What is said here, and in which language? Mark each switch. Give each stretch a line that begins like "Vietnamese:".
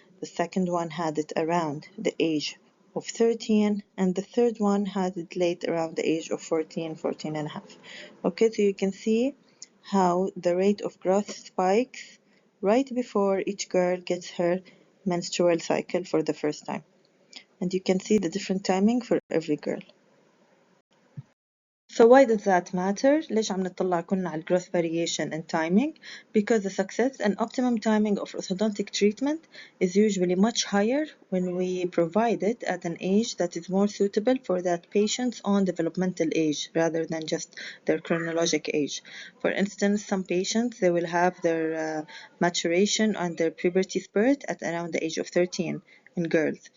English: The second one had it around the age of 13, and the third one had it late around the age of 14, 14 and a half. Okay, so you can see how the rate of growth spikes right before each girl gets her menstrual cycle for the first time. And you can see the different timing for every girl. So why does that matter?
Arabic: ليش عم نطلع كلنا على growth variation and timing?
English: Because the success and optimum timing of orthodontic treatment is usually much higher when we provide it at an age that is more suitable for that patient's own developmental age rather than just their chronologic age. For instance, some patients, they will have their maturation and their puberty spurt at around the age of 13 in girls.